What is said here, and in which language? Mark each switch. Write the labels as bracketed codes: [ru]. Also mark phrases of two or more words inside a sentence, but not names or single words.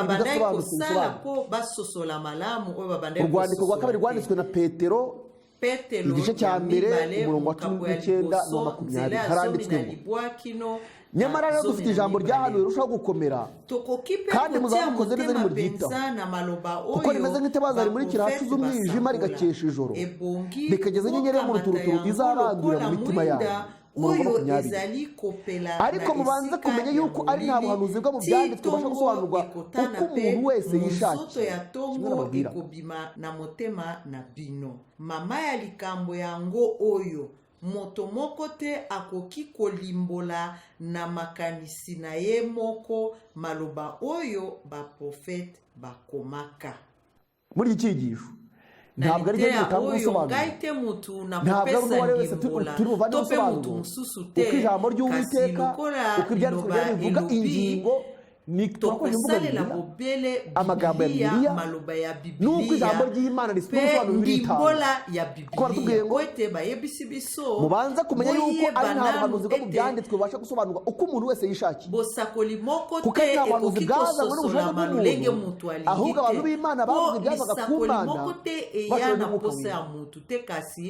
[rw] urwandiko rwa kabiri rwanditswe na Petero igice cya mbere umurongo wa 19 na 20 haranditswe ngo nyamara rero dufite ijambo ryahanuwe rirushaho gukomera kandi muzaba mukoze neza nimuryitaho kuko rimeze nk'itabaza rimurikira ahacuze umwijima rigakesha ijoro rikageza inyenyeri yo mu ruturuturu izarangurira mu mitima yabo. Ariko mubanze kumenya yuko ari nta buhanuzi bwo mu byanditswe bubasha gusobanurwa uko umuntu wese yishakiye. [ln] Mama ya likambo yango oyo moto moko te akoki kolimbola na makanisi na ye moko maloba oyo baprofete bakomaka. [rw] Muri iki cyigisho ntabwo ari cyo gitanga ubusobanuro, ntabwo ari uwari wese turi buvane ubusobanuro uko ijambo ry'Uwiteka uko ibyanditswe bivuga ingingo ni twakoze imvuga amagambo ya Bibiliya nuko ijambo ry'Imana risobanura biritanga ko mubanza kumenya yuko ari nta buhanuzi bwo mu byanditswe bubasha gusobanurwa uko umuntu wese yishakiye, kuko nta buhanuzi bwazanywe n'ubushobozi bw'umuntu, ahubwo abantu b'Imana bavuze ibyavaga ku Mana bashobora n'umwuka w'Imana.